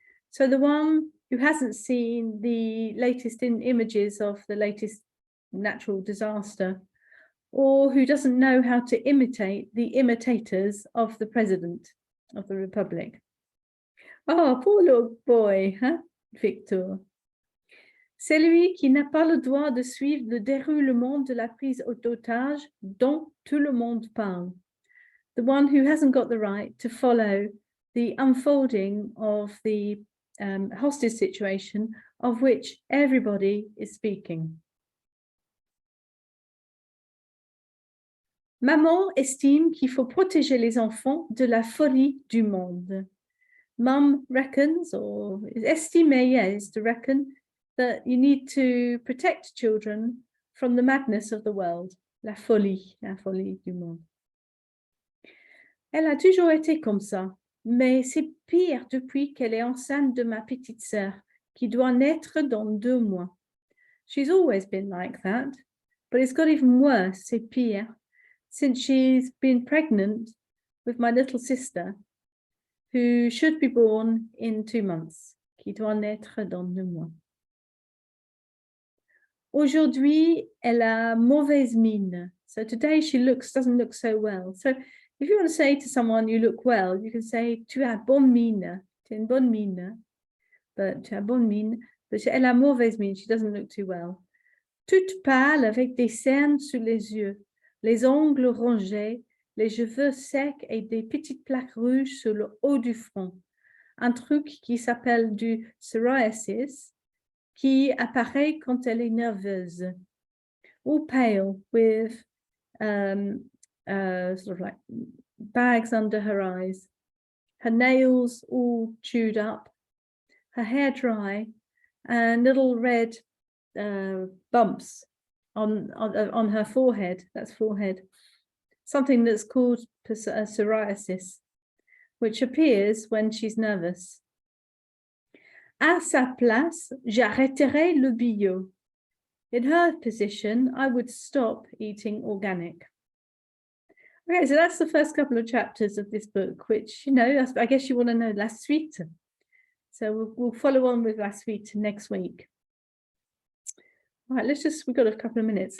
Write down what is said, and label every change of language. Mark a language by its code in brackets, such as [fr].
[en] So the one who hasn't seen the latest images of the latest natural disaster, or who doesn't know how to imitate the imitators of the president of the Republic. Oh, poor little boy, huh, Victor. [fr] Celui qui n'a pas le droit de suivre le déroulement de la prise d'otage dont tout le monde parle. [en] The one who hasn't got the right to follow the unfolding of the hostage situation of which everybody is speaking. [fr] Maman estime qu'il faut protéger les enfants de la folie du monde. [en] Mum reckons, or estimer, is to reckon, that you need to protect children from the madness of the world, [fr] la folie du monde. Elle a toujours été comme ça, mais c'est pire depuis qu'elle est enceinte de ma petite sœur, qui doit naître dans 2 mois. [en] She's always been like that, but it's got even worse, [fr] c'est pire, [en] since she's been pregnant with my little sister, who should be born in 2 months, [fr] qui doit naître dans 2 mois. Aujourd'hui, elle a mauvaise mine. [en] So today she doesn't look so well. So if you want to say to someone you look well, you can say [fr] tu as bonne mine. Tu as une bonne mine. But tu as bonne mine. But elle a mauvaise mine. [en] She doesn't look too well. [fr] Toute pâle avec des cernes sous les yeux, les ongles rongés, les cheveux secs et des petites plaques rouges sur le haut du front. Un truc qui s'appelle du psoriasis, qui apparaît quand elle est nerveuse. [en] All pale with sort of like bags under her eyes, her nails all chewed up, her hair dry, and little red bumps on her forehead. That's forehead. Something that's called psoriasis, which appears when she's nervous. [fr] À sa place, j'arrêterai le bio. [en] In her position, I would stop eating organic. Okay, so that's the first couple of chapters of this book, which, you know, I guess you want to know [fr] la suite. [en] So we'll follow on with [fr] la suite [en] next week. All right, we've got a couple of minutes.